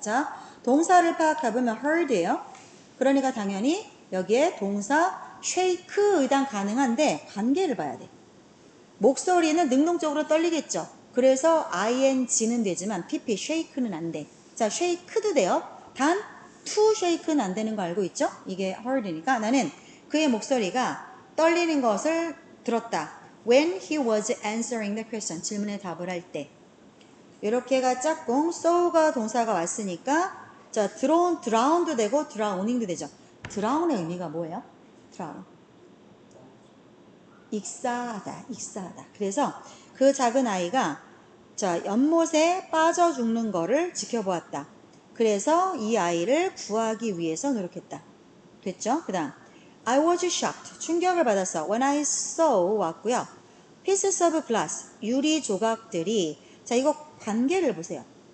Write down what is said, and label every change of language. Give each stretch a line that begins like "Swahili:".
Korean: 자, 동사를 파악해보면 heard예요. 그러니까 당연히 여기에 동사 shake 의당 가능한데 관계를 봐야 돼. 목소리는 능동적으로 떨리겠죠. 그래서 ing는 되지만 pp shake는 안 돼. 자, shake도 돼요. 단 to shake는 안 되는 거 알고 있죠? 이게 heard니까 나는 그의 목소리가 떨리는 것을 들었다.
English: When he was answering the question, 질문에 답을 할 때.
Korean: 이렇게가 짝꿍, so가 동사가 왔으니까 자, drown도 되고 drowning도 되죠. drown의 의미가 뭐예요?
English: drown.
Korean: 익사하다. 그래서 그 작은 아이가 자, 연못에 빠져 죽는 거를 지켜보았다. 그래서 이 아이를 구하기 위해서 노력했다. 됐죠?
English: 그 다음 I was shocked.
Korean: 충격을 받았어.
English: When I saw 왔고요. Pieces of glass.
Korean: 유리 조각들이 자, 이거 관계를 보세요.